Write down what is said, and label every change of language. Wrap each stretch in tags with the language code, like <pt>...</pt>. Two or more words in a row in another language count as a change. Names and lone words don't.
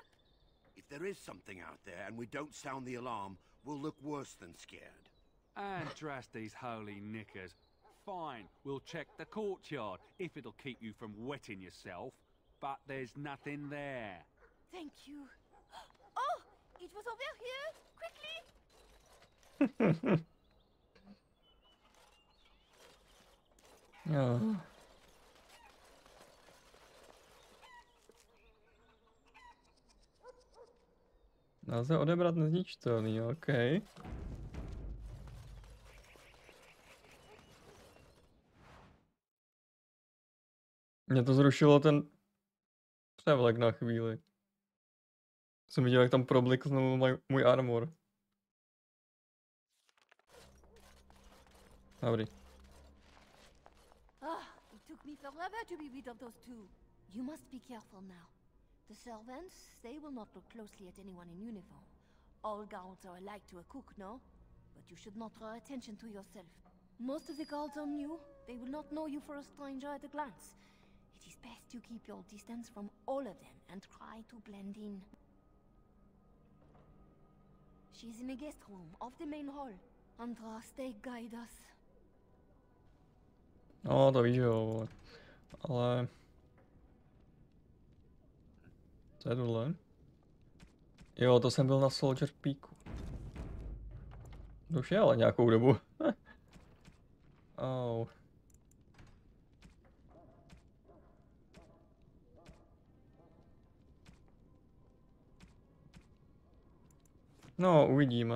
<en>If there is something out there and we don't sound the alarm, we'll look worse than scared. And drast these holy knickers. Fine, we'll check the courtyard, if it'll keep you from wetting yourself. But there's nothing there. Thank you. Oh, it was over here! Quickly!</en> <cs>Jo. Nelze odebrat nezničitelný, OK. Mě to zrušilo ten převlek na chvíli. Jsem viděl, jak tam probliknul můj armor. Dobrý.</cs> <en>It took me forever to be rid of those two. You must be careful now. The servants, they will not look closely at anyone in uniform. All guards are alike to a cook, no? But you should not draw attention to yourself. Most of the guards are new. They will not know you for a stranger at a glance. It is best you keep your distance from all of them and try to blend in. She's in the guest room of the main hall. Andras, they guide us.</en> <cs>No, to víš, jo, ale... Co je tohle? Jo, to jsem byl na Soldier Peaku. To už je ale nějakou dobu. Oh. No, uvidíme.</cs>